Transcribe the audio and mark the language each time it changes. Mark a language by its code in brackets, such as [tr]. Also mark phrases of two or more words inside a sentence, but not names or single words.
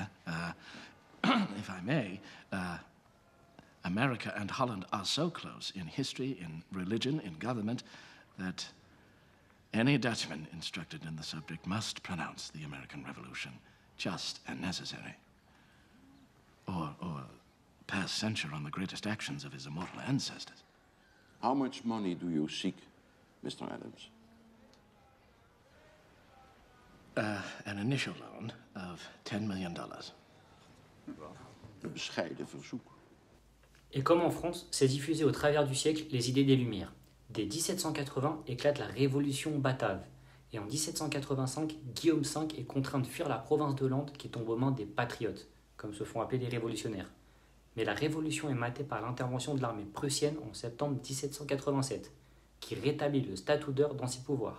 [en] If I may, America and Holland are so close in history, in religion, in government, that any Dutchman instructed in the subject must pronounce the American Revolution just and necessary. Or pass censure on the greatest actions of his immortal ancestors. How much money do you seek, Mr. Adams? An initial loan of $10 million. [nl] Een bescheiden verzoek. [fr] Et comme en France, s'est diffusé au travers du siècle les idées des Lumières. Dès 1780 éclate la Révolution batave. Et en 1785, Guillaume V est contraint de fuir la province de Land qui tombe aux mains des patriotes, comme se font appeler les révolutionnaires. Mais la révolution est matée par l'intervention de l'armée prussienne en septembre 1787, qui rétablit le statut d'heure dans ses pouvoirs.